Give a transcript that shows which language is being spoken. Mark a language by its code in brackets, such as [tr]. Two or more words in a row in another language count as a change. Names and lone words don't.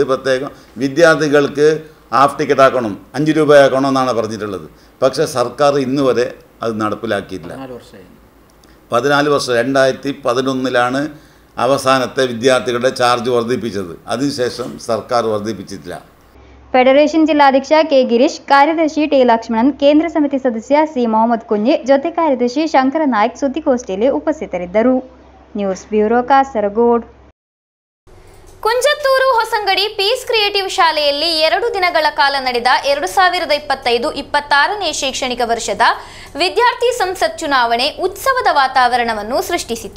[ml] പ്രത്യേകം വിദ്യാർത്ഥികൾക്ക് ഹാഫ് ടിക്കറ്റ് ആക്കണം, ₹5 ആക്കണം എന്നാണ് പറഞ്ഞിട്ടുള്ളത്. പക്ഷേ സർക്കാർ ഇന്ന് വരെ അത് നടപ്പിലാക്കിയിട്ടില്ല. 14 വർഷം 2011 അവസാനത്തെ വിദ്യാർത്ഥികളുടെ ചാർജ് വർദ്ധിപ്പിച്ചത്. അതിനുശേഷം സർക്കാർ വർദ്ധിപ്പിച്ചിട്ടില്ല. [kn] ಫೆಡರೇಷನ್ ಜಿಲ್ಲಾಧ್ಯಕ್ಷ ಕೆ ಗಿರೀಶ್, ಕಾರ್ಯದರ್ಶಿ ಟಿ ಲಕ್ಷ್ಮಣನ್, ಕೇಂದ್ರ ಸಮಿತಿ ಸದಸ್ಯ ಸಿ ಮೊಹಮ್ಮದ್ ಕುಂಜಿ, ಜೊತೆ ಕಾರ್ಯದರ್ಶಿ ಶಂಕರ ನಾಯ್ಕ್ ಸುದ್ದಿಗೋಷ್ಠಿಯಲ್ಲಿ ಉಪಸ್ಥಿತರಿದ್ದರು. ನ್ಯೂಸ್ ಬ್ಯೂರೋ, ಕಾಸರಗೋಡು. ಕುಂಜತ್ತೂರು ಹೊಸಂಗಡಿ ಪೀಸ್ ಕ್ರಿಯೇಟಿವ್ ಶಾಲೆಯಲ್ಲಿ 2 ದಿನಗಳ ಕಾಲ ನಡೆದ 2025-26ನೇ ಶೈಕ್ಷಣಿಕ ವರ್ಷದ ವಿದ್ಯಾರ್ಥಿ ಸಂಸತ್ ಚುನಾವಣೆ ಉತ್ಸವದ ವಾತಾವರಣವನ್ನು ಸೃಷ್ಟಿಸಿತು.